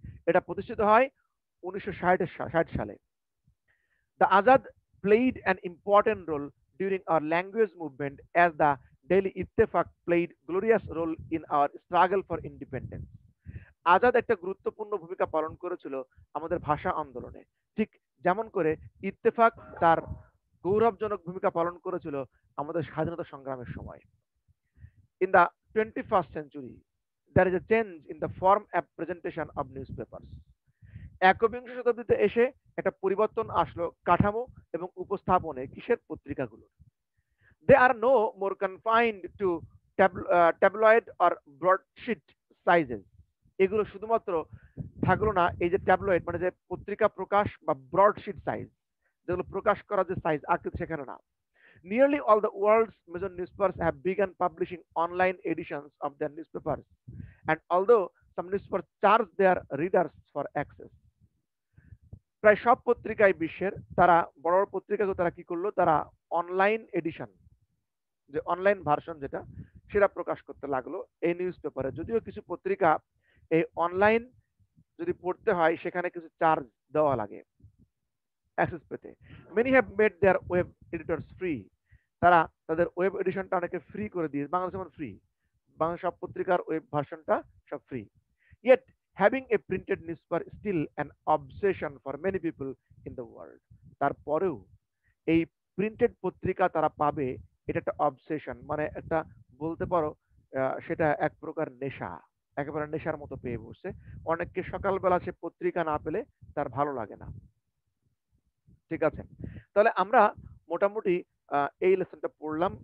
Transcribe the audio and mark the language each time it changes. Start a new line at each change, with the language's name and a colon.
Bangla: এটা প্রতিষ্ঠিত হয় 1960 সালে।
English: The Azad played an important role during our language movement as the daily Ittefaq played glorious role in our struggle for independence.
Bangla: Azad একটা গুরুত্বপূর্ণ ভূমিকা পালন করেছিল আমাদের ভাষা আন্দোলনে, ঠিক যেমন করে ইত্তেফাক তার গৌরবজনক ভূমিকা পালন করেছিল আমাদের স্বাধীনতা সংগ্রামের সময়।
English: In the 21st century there is a change in the form and presentation of newspapers।
Bangla: একবিংশ শতাব্দীতে এসে একটা পরিবর্তন আসলো কাঠামো এবং উপস্থাপনে কিসের? পত্রিকাগুলো।
English: They are no more confined to tabloid or broadsheet sizes.
Bangla: এগুলো শুধুমাত্র থাকলো না এই যে ট্যাবলয়েড মানে যে পত্রিকা প্রকাশ বা ব্রডশিট সাইজ, যেগুলো প্রকাশ করা যে সাইজ আকৃতি সেখানে না।
English: Nearly all the world's major newspapers have begun publishing online editions of their newspapers, and although some newspapers charge their readers for access,
Bangla: প্রায় সব পত্রিকায় বিশ্বের তারা বড় বড় পত্রিকাকে তারা কি করলো, তারা অনলাইন এডিশন যে অনলাইন ভার্সন যেটা সেটা প্রকাশ করতে লাগলো এই নিউজ পেপারে। যদিও কিছু পত্রিকা এই অনলাইন যদি পড়তে হয় সেখানে কিছু চার্জ দেওয়া লাগে অ্যাক্সেস পেতে।
English: many have made their web editors free,
Bangla: তারা তাদের ওয়েব এডিশনটা অনেকে ফ্রি করে দিয়ে, বাংলাদেশ যেমন ফ্রি, বাংলা সব পত্রিকার ওয়েব ভার্সনটা সব free.
English: Yet having a printed newspaper is still an obsession for many people in the world.
Bangla: তারপরেও এই প্রিন্টেড পত্রিকা তারা পাবে, এটা একটা অবসেশন, মানে একটা বলতে পারো সেটা এক প্রকার নেশা, একেবারে নেশার মতো পেয়ে বসছে। অনেককে সকালবেলা সে পত্রিকা না পেলে তার ভালো লাগে না। ঠিক আছে, তাহলে আমরা মোটামুটি এই লেসনটা পড়লাম।